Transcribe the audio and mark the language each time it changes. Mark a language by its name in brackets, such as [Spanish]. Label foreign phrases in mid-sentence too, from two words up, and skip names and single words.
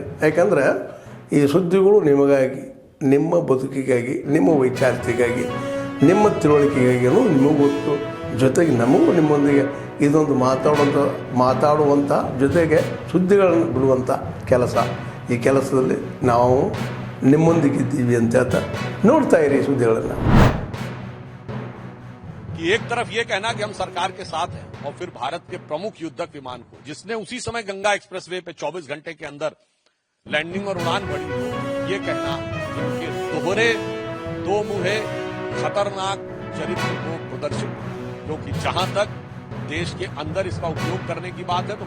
[Kannada] ಯಾಕಂದರೆ ಈ ಸುದ್ದಿಗಳು ನಿಮಗಾಗಿ, ನಿಮ್ಮ ಬದುಕಿಗಾಗಿ, ನಿಮ್ಮ ವೈಚಾರಿಕೆಗಾಗಿ, ನಿಮ್ಮ ತಿಳುವಳಿಕೆಗಾಗಿಯೂ ನಿಮಗೂ ಗೊತ್ತು. ಜೊತೆಗೆ ನಮಗೂ ನಿಮ್ಮೊಂದಿಗೆ ಇದೊಂದು ಮಾತಾಡುವಂಥ ಜೊತೆಗೆ ಸುದ್ದಿಗಳನ್ನು ಬಿಡುವಂಥ ಕೆಲಸ. ಈ ಕೆಲಸದಲ್ಲಿ ನಾವು ನಿಮ್ಮೊಂದಿಗಿದ್ದೀವಿ ಅಂತ ಹೇಳ್ತಾ ನೋಡ್ತಾ ಇರಿ ಸುದ್ದಿಗಳನ್ನು. [Hindi] एक तरफ ये कहना कि हम सरकार के साथ हैं और फिर भारत के प्रमुख युद्धक विमान को, जिसने उसी समय गंगा एक्सप्रेसवे पे 24 घंटे के अंदर लैंडिंग और उड़ान भरी हो, ये कहना इनके दोहरे दो मुहे खतरनाक चरित्र को प्रदर्शित, क्योंकि जहां तक देश के अंदर इसका उपयोग करने की बात है तो